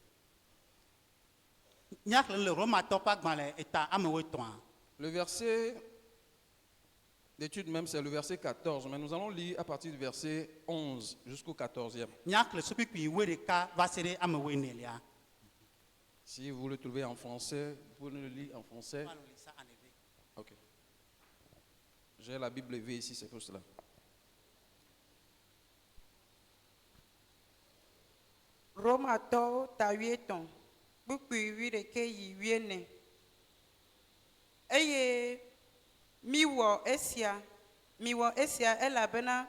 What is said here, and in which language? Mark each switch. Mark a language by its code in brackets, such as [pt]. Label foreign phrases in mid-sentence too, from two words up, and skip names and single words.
[fr] Le verset d'étude même, c'est le verset 14, mais nous allons lire à partir du verset 11 jusqu'au 14e. Si vous le trouvez en français, vous pouvez le lire en français. Ok. J'ai la Bible levée ici, c'est pour cela. [ee] Romatɔwo ta 8 kpukpui 11 yi 14 eye miwɔ esia elabena